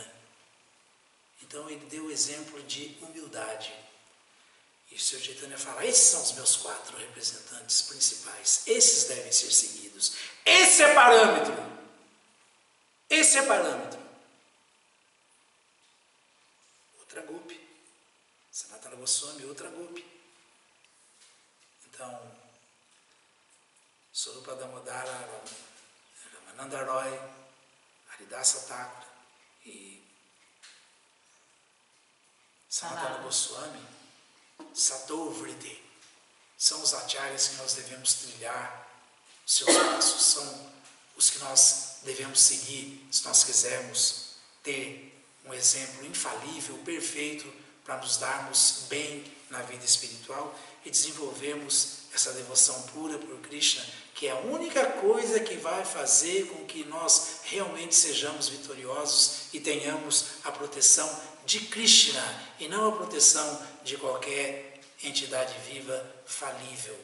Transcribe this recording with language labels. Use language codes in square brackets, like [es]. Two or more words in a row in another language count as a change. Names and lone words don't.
[pt] Então ele deu o exemplo de humildade. E o Sr. Chaitanya fala, esses são os meus 4 representantes principais, esses devem ser seguidos. Esse é parâmetro. Esse é parâmetro. Outra Gopi. Sanatana Goswami, outra Gopi. Então, Swarupa Damodara, Ramananda Roy, Haridasa Thakura e Sanatana Goswami, Satovritti, são os acharyas que nós devemos trilhar os seus passos, são os que nós devemos seguir se nós quisermos ter um exemplo infalível, perfeito, para nos darmos bem na vida espiritual e desenvolvermos essa devoção pura por Krishna, que é a única coisa que vai fazer com que nós realmente sejamos vitoriosos e tenhamos a proteção de Krishna e não a proteção de qualquer entidade viva falível.